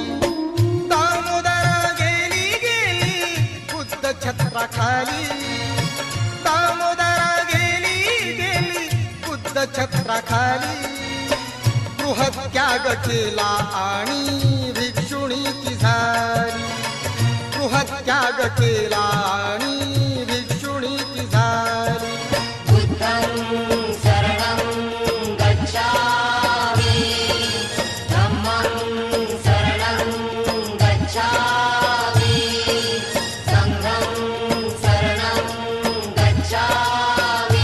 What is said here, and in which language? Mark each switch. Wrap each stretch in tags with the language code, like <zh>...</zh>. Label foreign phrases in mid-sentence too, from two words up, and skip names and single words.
<mr>दामोदरा गेली गेली बुद्ध छत्राखाली, दामोदरा गेली गेली बुद्ध छत्राखाली. गृहत्याग केला आणि भिक्षुणी ती झाली, गृहत्याग केला आणि भिक्षुणी ती झाली.</mr> <pi>बुद्धं शरणं गच्छामि, धम्मं शरणं गच्छामि, संघं शरणं गच्छामि.</pi>